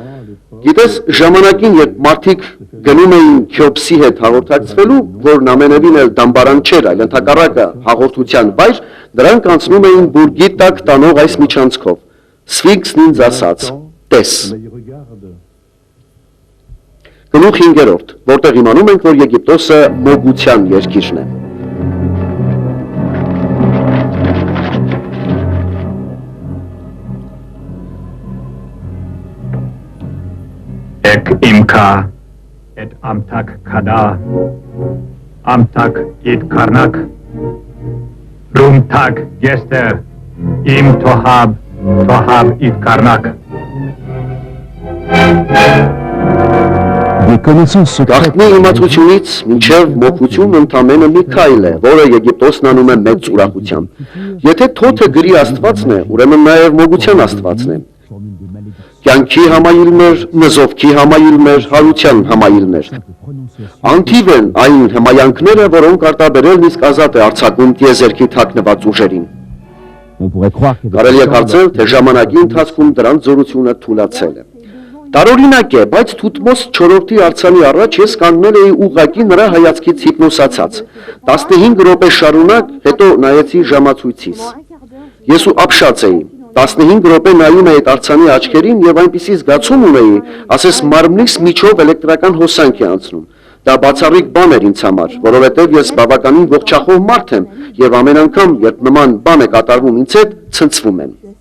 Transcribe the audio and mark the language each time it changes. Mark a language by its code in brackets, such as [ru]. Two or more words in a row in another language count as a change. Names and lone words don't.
[hy] Գիտես, ժամանակին, երբ մարդիկ գնում էին Քյոպսի հետ հաղորդակցվելու, որն ամենևին էլ դամբարան չէր, այլ ընդհակառակը հաղորդության վայր, դրանք անցնում էին բուրգի տակ տանող այս միջանցքով։ Սֆինքսն ինձ ասաց. «Տես»։ Գլուխ 5-րդ, որտեղ իմանում ենք, որ Եգիպտոսը մոգության երկիրն է։ Ek imka et amtak kada, amtak it karnak, rumtak gester, im tohab, tohab it karnak. [fr] des connaissances secrètes [hy] Գաղտնի իմացությունից մինչև մոգություն ընդամենը մի քայլ է, որը Եգիպտոսն անում է մեծ ուրախությամբ։ Եթե թոթը գրի Աստվածն է, ուրեմն նաև մոգության Աստվածն է։ [fr] formule de malédiction [hy] Կյանքի համայիլներ, նզովքի համայիլներ, հարության համայիլներ։ [fr] prononciation [hy] Անթիվ են այն հմայանքները, որոնք արտաբերելն իսկ ազատ է արձակում տիեզերքի թաքնված ուժերին։ [fr] on pourrait croire que [hy] Կարելի է կարծել, թե ժամանակի ընթացքում դրանց զորությունը թուլացել է։ Տարօրինակ է, բայց Թութմոս 4-րդի արձանի առաջ ես կանգնել էի ուղղակի նրա հայացքից հիպնոսացած։ 15 րոպե շարունակ, հետո նայեցի ժամացույցիս։ Ես ու ապշած էի։ 15 րոպե նայում էի այդ արձանի աչքերին եւ այնպիսի զգացում ունեի, ասես մարմնիս միջով էլեկտրական հոսանք է անցնում։ Դա բացառիկ բան էր ինձ համար, որովհետեւ ես բավականին ողջախոհ մարդ եմ եւ ամեն անգամ, երբ նման բան է կատարվում ինձ հետ, ցնցվում եմ։